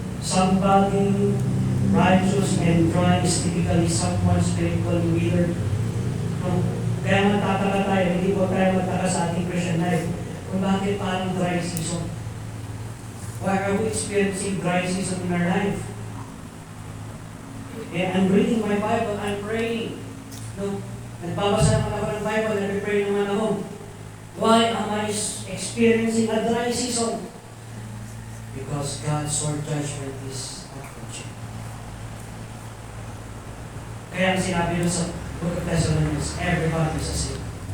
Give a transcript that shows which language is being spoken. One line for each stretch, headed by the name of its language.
English: Somebody righteous and dry is typically someone spiritually withered. No?
Filipino: Kaya magtataka tayo, hindi po tayo magtaka sa ating Christian life kung bakit parang dry season.
English: Why are we experiencing dry season in our life? I'm reading my Bible, I'm praying. No?
Filipino: Nagbabasa naman ako ng Bible, nag-pray naman ako.
English: Why am I experiencing a dry season? Because God's sword judgment is approaching.
Filipino: Kaya ang sinabi doon sa Book of Thessalonians,
English: everybody is a sinner.